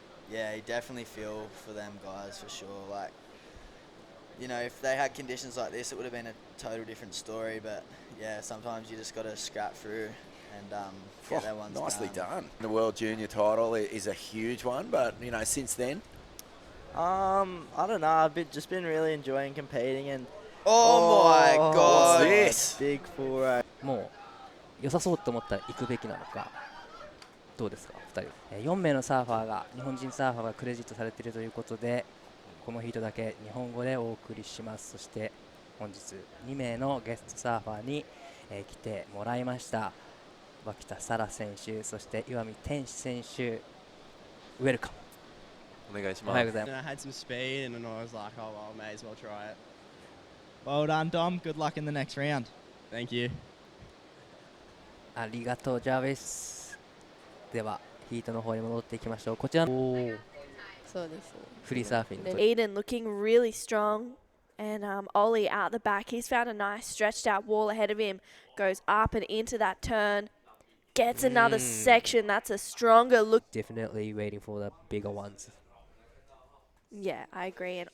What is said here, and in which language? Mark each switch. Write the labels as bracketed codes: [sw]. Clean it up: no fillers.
[en] Yeah, you definitely feel for them guys for sure. Like, you know, if they had conditions like this, it would have been a total different story. But yeah, sometimes you just got to scrap through and get that one Nicely done. The World Junior title is a huge one, but, you know, since then. I don't know. Just been really enjoying competing, and Oh my God! What's this? big full row. [ja] もう良さそうと思ったら行くべきなのか、どうですか、2人。 4名のサーファーが、日本人サーファーがクレジットされているということで、このヒートだけ日本語でお送りします。そして本日2名のゲストサーファーに、来てもらいました。脇田沙羅選手、そして岩見天使選手、ウェルカム。お願いしおはようございます。 [en] And I had some speed, and then I was like, oh, well, I may as well try it. Well done, Dom. Good luck in the next round. Thank you. [ja] ありがとう、ジャーベス。では、ヒートの方に戻っていきましょう。こちら、フリーサーフィンの [en] Eden looking really strong. And Ollie out the back. He's found a nice stretched out wall ahead of him. Goes up and into that turn. Gets another section. That's a stronger look. Definitely waiting for the bigger ones. Yeah, I agree. And